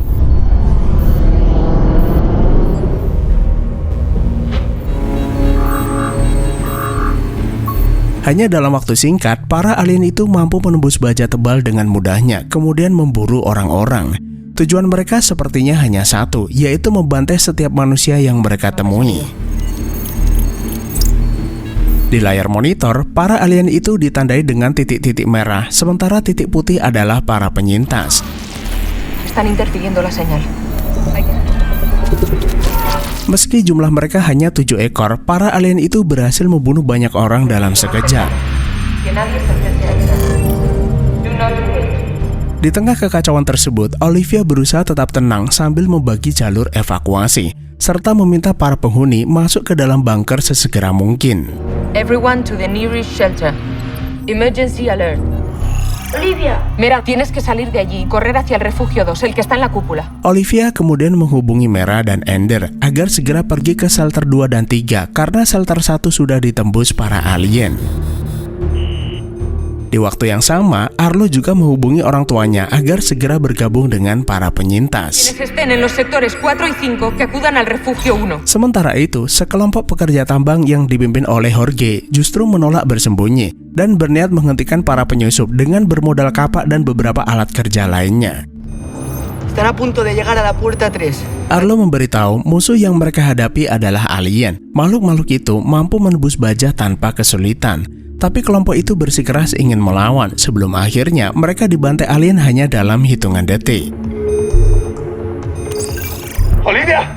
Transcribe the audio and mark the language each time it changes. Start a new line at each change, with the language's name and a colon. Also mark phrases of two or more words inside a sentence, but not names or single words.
Indonesian: Hanya dalam waktu singkat, para alien itu mampu menembus baja tebal dengan mudahnya, kemudian memburu orang-orang. Tujuan mereka sepertinya hanya satu, yaitu membantai setiap manusia yang mereka temui. Di layar monitor, para alien itu ditandai dengan titik-titik merah, sementara titik putih adalah para penyintas.
Spanish: Están interfiriendo la señal.
Indonesian: Meski jumlah mereka hanya 7 ekor, para alien itu berhasil membunuh banyak orang dalam sekejap. Di tengah kekacauan tersebut, Olivia berusaha tetap tenang sambil membagi jalur evakuasi, serta meminta para penghuni masuk ke dalam bunker sesegera mungkin.
English: Everyone to the nearest shelter. Emergency alert. Olivia.
Spanish: Mera, tienes que salir de allí y correr hacia el refugio 2, el que está en la cúpula.
Indonesian: Olivia kemudian menghubungi Mera dan Ender agar segera pergi ke shelter 2 dan 3 karena shelter 1 sudah ditembus para alien. Di waktu yang sama, Arlo juga menghubungi orang tuanya agar segera bergabung dengan para penyintas. Sementara itu, sekelompok pekerja tambang yang dipimpin oleh Jorge justru menolak bersembunyi dan berniat menghentikan para penyusup dengan bermodal kapak dan beberapa alat kerja lainnya.
Spanish: Están a punto de llegar a la puerta 3.
Indonesian: Arlo memberitahu musuh yang mereka hadapi adalah alien. Makhluk-makhluk itu mampu menembus baja tanpa kesulitan. Tapi kelompok itu bersikeras ingin melawan sebelum akhirnya mereka dibantai alien hanya dalam hitungan detik. Olivia!